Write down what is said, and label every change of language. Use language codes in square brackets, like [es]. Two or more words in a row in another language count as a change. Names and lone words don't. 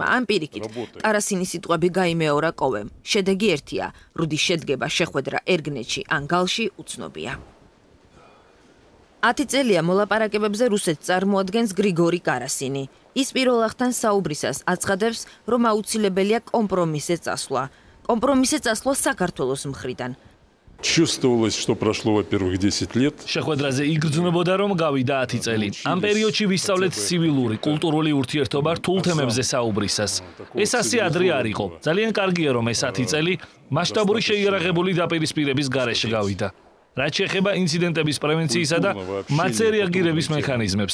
[ka] ამ პირიქით, კარასინის სიტყვები გაიმეორა კოვემ. შედეგი ერთია, რუდის შედგება შეხვედრა ერგნეთში ან გალში უცნობია. 10 წელია მოლაპარაკებებზე რუსეთს წარმოადგენს გრიგორი კარასინი. ის პირველ ახთან საუბრისას აცხადებს, რომ აუცილებელია კომპრომისზე წასვლა. კომპრომისზე წასვლა საქართველოს მხრიდან. [ru] Чувствовалось, что прошло, во-первых, 10 лет. [ka] შეხვედრაზე იგრძნობოდა, რომ გავიდა 10 წელი. ამ პერიოდში ვისწავლეთ ცივილური, კულტურული ურთიერთობა რთულ თემებზე საუბრისას. ეს ასე ადრე არ იყო. ძალიან კარგია, რომ ეს 10 წელი მასშტაბური შეიარაღებული დაპირისპირების გარეშე გავიდა. რაც შეეხება ინციდენტების პრევენციისა და მათზე რეაგირების მექანიზმებს.